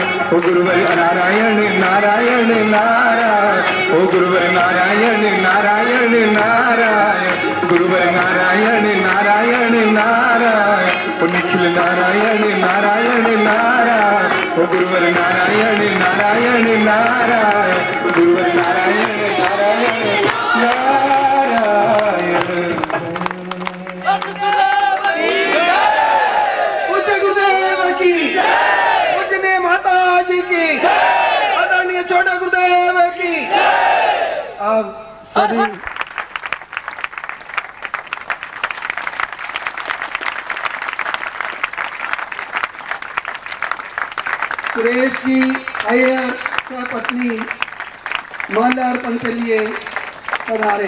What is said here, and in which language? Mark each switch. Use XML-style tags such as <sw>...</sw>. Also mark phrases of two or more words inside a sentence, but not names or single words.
<hi>ओ गुरुवर नारायण नारायण नारायण, ओ गुरुवर नारायण नारायण नारायण, गुरुवर नारायण नारायण नारायण। ओ निखिल नारायण नारायण नारायण, ओ गुरुवर नारायण नारायण नारायण, गुरुवर नारायण नारायण नारायण। पूज्य गुरुदेव की, पूजनीय माता जी की, आदरणीय छोटे गुरुदेव की। अब सभी सुरेश जी अय्यर पत्नी माल्यार्पण के लिए पधारे।</hi>